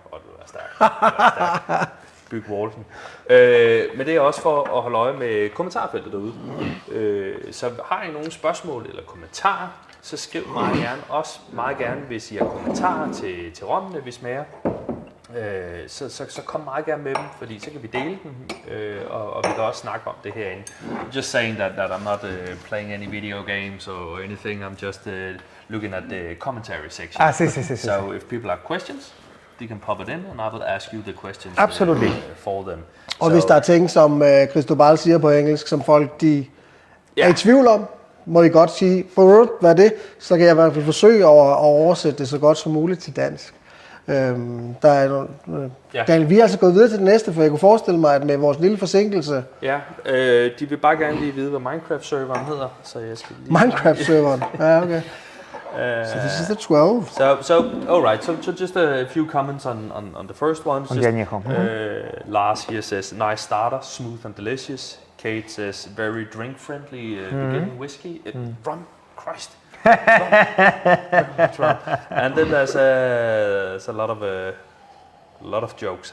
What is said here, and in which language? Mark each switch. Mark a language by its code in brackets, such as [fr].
[da] Du er stærk. Byg Walton. Men det er også for at holde øje med kommentarfeltet derude. Så har I nogle spørgsmål eller kommentarer, så skriv meget gerne, hvis I har kommentarer til rommene, vi smager. Så kom meget gerne med dem, fordi så kan vi dele dem, og vi kan også snakke om det herinde. [en] Just saying that I'm not playing any video games or anything, I'm just looking at the commentary section. So if people have questions, they can pop it in, and I will ask you the questions for them. [da] Og hvis der er ting, som Cristobal siger på engelsk, som folk er i tvivl om, må I godt sige, hvad er det? Så kan jeg i hvert fald forsøge at oversætte det så godt som muligt til dansk. Daniel, vi er altså gået videre til det næste, for jeg kunne forestille mig, at med vores lille forsinkelse... Ja, de vil bare gerne lige vide, hvad Minecraft-serveren hedder, så jeg skal lige... Minecraft-serveren? Ja, okay. [en] So this is the 12. So all right. So just a few comments on the first one. Lars here says nice starter, smooth and delicious. Kate says very drink friendly. Beginning whiskey, rum, Christ. Rum. And then there's a lot of jokes.